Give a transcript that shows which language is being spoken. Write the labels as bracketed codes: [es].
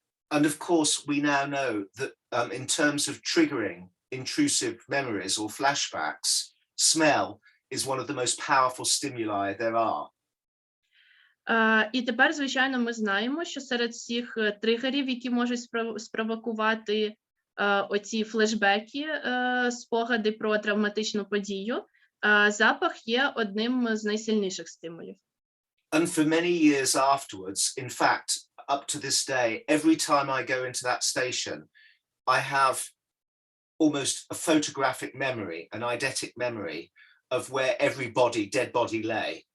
[en] And of course, we now know that in terms of triggering intrusive memories or flashbacks, smell is one of the most powerful stimuli there are. [uk] І тепер, звичайно, ми знаємо, що серед всіх тригерів, які можуть спровокувати оці флешбеки, спогади про травматичну подію, запах є одним з найсильніших стимулів. [en] And for many years afterwards, in fact, up to this day, every time I go into that station, I have almost a photographic memory, an eidetic memory of where every dead body lay.